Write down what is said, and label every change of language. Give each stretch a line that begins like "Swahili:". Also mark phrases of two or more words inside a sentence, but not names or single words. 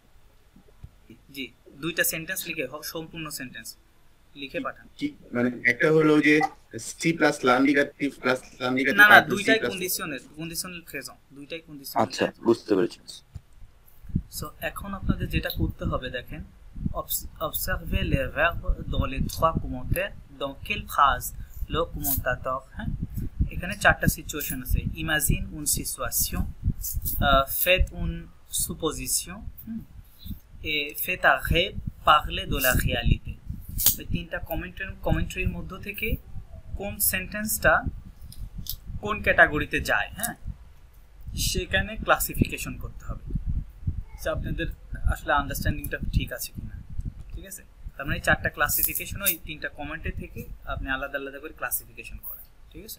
Bangla: জি, দুইটা সেন্টেন্স লিখে, সম্পূর্ণ সেন্টেন্স লিখে পাঠান। মানে একটা হলো যে
French: si plus l'indicatif plus l'indicatif,
Bangla: না না, দুইটাই
English: conditional phrase,
Bangla: দুইটাই কন্ডিশনাল। আচ্ছা, বুঝতে পেরেছি। সো এখন আপনাদের যেটা করতে হবে, দেখেন,
French: observez les verbes dans les trois commentaires, dans quelle phrase le commentateur, hein,
Bangla: এখানে চারটা সিচুয়েশন আছে।
French: imagine une situation, faites une supposition et faites un rêve, parler de la réalité।
Bangla: এই তিনটা কমেন্ট্রির মধ্য থেকে কোন সেন্টেন্সটা কোন ক্যাটাগরিতে যায়, হ্যাঁ, সেখানে ক্লাসিফিকেশন করতে হবে। আপনাদের আসলে আন্ডারস্ট্যান্ডিংটা ঠিক আছে কিনা, ঠিক আছে? তার মানে চারটা ক্লাসিফিকেশন, ওই তিনটা কমেন্টের থেকে আপনি আলাদা আলাদা করে ক্লাসিফিকেশন করেন, ঠিক আছে?